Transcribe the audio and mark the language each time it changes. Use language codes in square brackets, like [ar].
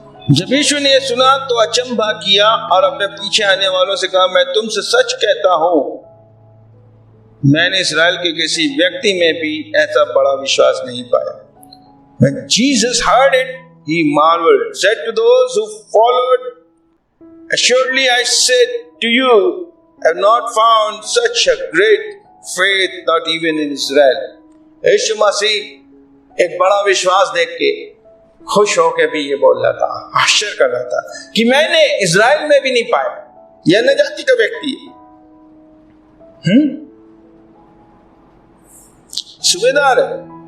[hi] जब यीशु ने सुना तो अचंभा किया और अपने पीछे आने वालों से कहा, मैं तुमसे सच कहता हूं, मैंने इस्राएल के किसी व्यक्ति में भी ऐसा बड़ा विश्वास नहीं पाया। [en] When Jesus heard it, he marveled, said to those who followed, assuredly I said to you, I have not found such a great faith, not even in Israel. [hi] यीशु मसीह एक बड़ा विश्वास देख के खुश होकर भी ये बोल रहा था, आश्चर्य कर रहा था कि मैंने इज़राइल में भी नहीं पाया। यह न जाति का व्यक्ति है, सूबेदार है।